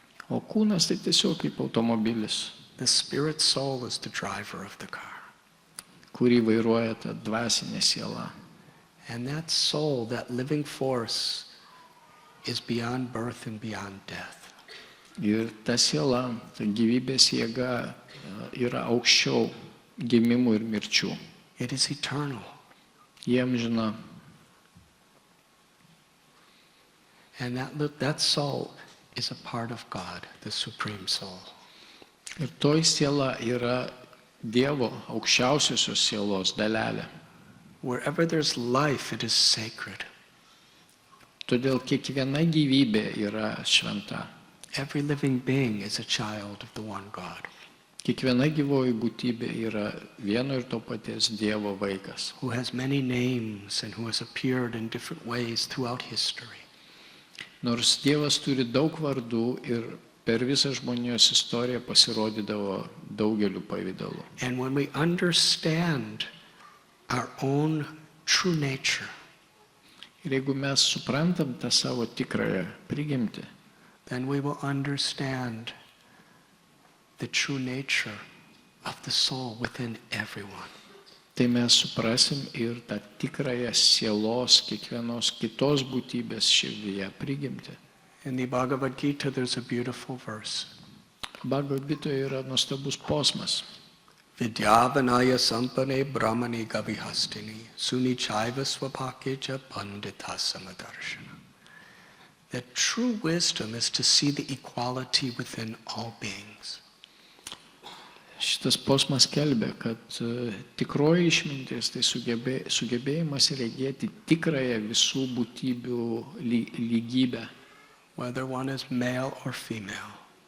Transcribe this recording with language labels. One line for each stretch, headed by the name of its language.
Lithuanian: O kūnas tai tiesiog kaip automobilis,
English: The spirit soul is the driver of the car.
Lithuanian: kurį vairuoja ta dvasinė siela.
English: And that soul, that living force, is beyond birth and beyond death.
Lithuanian: Ir ta siela, ta gyvybės jėga yra aukščiau gimimų ir mirčių.
English: It is eternal.
Lithuanian: Jiem žina.
English: And that soul is a part of God, the supreme soul.
Lithuanian: Ir toj siela yra Dievo aukščiausiosios sielos dalelė.
English: Wherever there's life, it is sacred.
Lithuanian: Todėl kiekviena gyvybė yra šventa.
English: Every living being is a child of the one God,
Lithuanian: Kiekviena gyvoji būtybė yra vieno ir to paties Dievo vaikas,
English: who has many names and who has appeared in different ways throughout history.
Lithuanian: nors Dievas turi daug vardų ir per visą žmonijos istoriją pasirodydavo daugeliu pavydalų.
English: And when we understand our own true nature,
Lithuanian: Ir jeigu mes suprantam tą savo tikrąją prigimtį,
English: then we will understand the true nature of the soul within everyone.
Lithuanian: tai mes suprasim ir tą tikrąją sielos kiekvienos kitos būtybės širdyje prigimtį.
English: In the Bhagavad Gita, there's a beautiful verse.
Lithuanian: Bhagavad Gitoje yra nuostabus posmas.
Sanskrit: Vidyavanaya sampane brahmani gavihastini sunichaiva swapakeja pandita samadarshana.
English: That true wisdom is to see the equality within all beings.
Lithuanian: Šitas posmas kelbė, kad tikroji išmintis tai sugebėjimas regėti tikrąją visų būtybių lygybę.
English: Whether one is male or female,